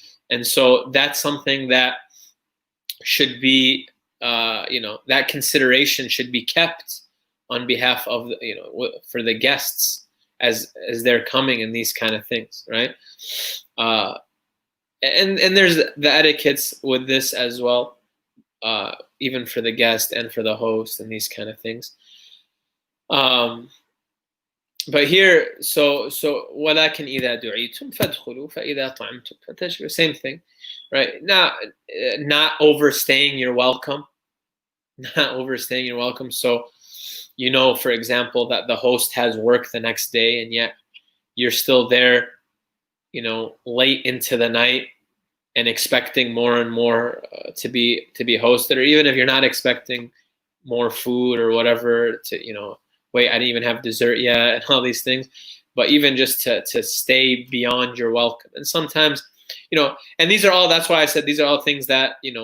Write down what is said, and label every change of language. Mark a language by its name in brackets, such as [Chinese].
[English] And so that's something that should be, that consideration should be kept on behalf of for the guests as they're coming, and these kind of things, right? And there's the etiquettes with this as well, even for the guest and for the host, and these kind of things. But here, so [Arabic] ولكن إذا دعيتم فادخلوا فإذا طعمتم فتشربوا. [English] Same thing, right? Not overstaying your welcome. Not overstaying your welcome. So for example, that the host has work the next day, and yet you're still there, late into the night, and expecting more and more to be hosted, or even if you're not expecting more food or whatever, to wait, I didn't even have dessert yet, and all these things, but even just to stay beyond your welcome. And sometimes, and these are all, that's why I said these are all things that